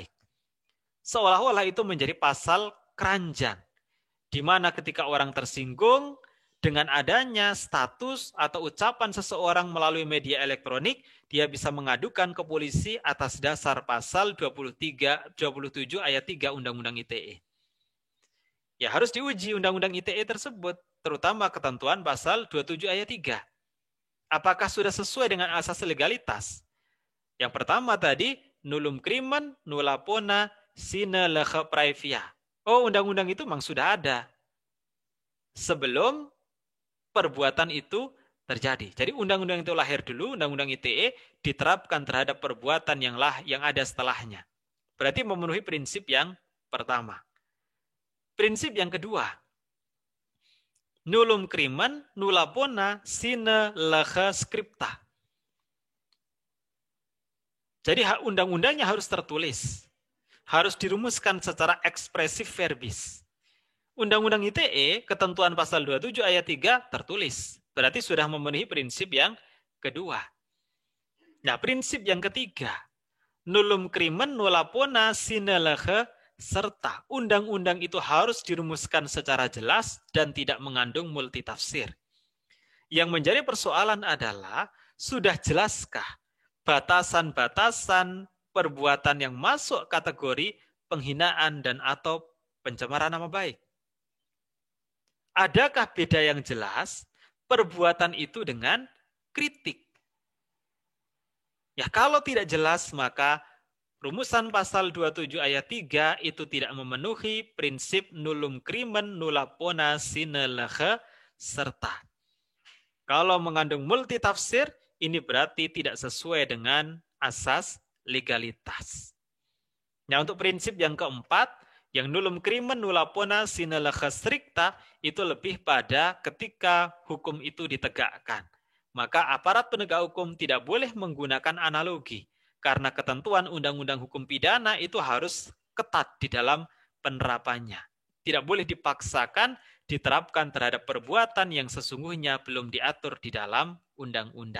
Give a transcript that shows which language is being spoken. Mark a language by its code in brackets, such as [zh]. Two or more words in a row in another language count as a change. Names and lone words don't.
[id] Seolah-olah itu menjadi pasal keranjang, di mana ketika orang tersinggung dengan adanya status atau ucapan seseorang melalui media elektronik, dia bisa mengadukan ke polisi atas dasar pasal 27 ayat 3 Undang-Undang ITE. Ya harus diuji Undang-Undang ITE tersebut, terutama ketentuan pasal 27 ayat 3. Apakah sudah sesuai dengan asas legalitas? Yang pertama tadi, [la] nullum crimen nulla pona sine lege praevia. [id] Oh, undang-undang itu memang sudah ada sebelum perbuatan itu terjadi. Jadi undang-undang itu lahir dulu, undang-undang ITE diterapkan terhadap perbuatan yang ada setelahnya. Berarti memenuhi prinsip yang pertama. Prinsip yang kedua, [la] nullum crimen nulla pona sine lege scripta. [id] Jadi undang-undangnya harus tertulis, harus dirumuskan secara [la] ekspresif verbis. [id] Undang-undang ITE, ketentuan pasal 27 ayat 3 tertulis. Berarti sudah memenuhi prinsip yang kedua. Nah, prinsip yang ketiga, [la] nullum crimen nulla pona sine lege, [id] serta undang-undang itu harus dirumuskan secara jelas dan tidak mengandung multitafsir. Yang menjadi persoalan adalah, sudah jelaskah batasan-batasan perbuatan yang masuk kategori penghinaan dan atau pencemaran nama baik? Adakah beda yang jelas perbuatan itu dengan kritik? Ya, kalau tidak jelas, maka rumusan pasal 27 ayat 3 itu tidak memenuhi prinsip [la] nullum crimen nulla pona sine lege, [id] serta kalau mengandung multitafsir, ini berarti tidak sesuai dengan asas legalitas. Nah, untuk prinsip yang keempat, yang [la] nullum crimen nulla pona sine lege stricta, [id] itu lebih pada ketika hukum itu ditegakkan. Maka aparat penegak hukum tidak boleh menggunakan analogi, karena ketentuan undang-undang hukum pidana itu harus ketat di dalam penerapannya. Tidak boleh dipaksakan diterapkan terhadap perbuatan yang sesungguhnya belum diatur di dalam undang-undang.